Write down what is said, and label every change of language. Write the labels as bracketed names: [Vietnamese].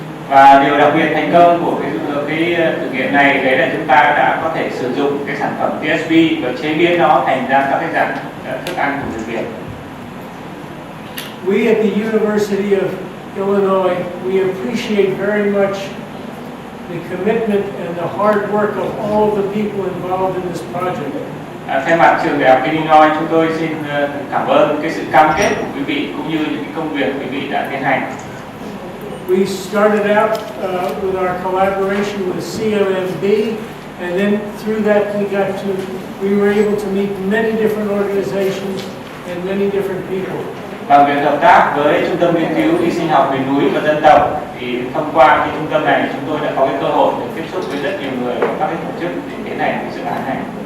[Vietnamese] Và điều đặc biệt thành công của cái thực hiện này đấy là chúng ta đã có thể sử dụng cái sản phẩm TSP và chế biến nó thành ra các cái dạng thức ăn của người Việt. [English] We at the University of Illinois, we appreciate very much the commitment and the hard work of all of the people involved in this project. [Vietnamese] Thay mặt trường Đại học Illinois, chúng tôi xin cảm ơn cái sự cam kết của quý vị cũng như những cái công việc quý vị đã tiến hành. [English] We started out with our collaboration with Cmmb, and then through that we were able to meet many different organizations and many different people. [Vietnamese] Bằng việc hợp tác với Trung tâm Nghiên cứu Y sinh học miền núi và dân tộc, thì thông qua cái trung tâm này chúng tôi đã có cái cơ hội được tiếp xúc với rất nhiều người và các cái tổ chức để tiến hành cái dự án này.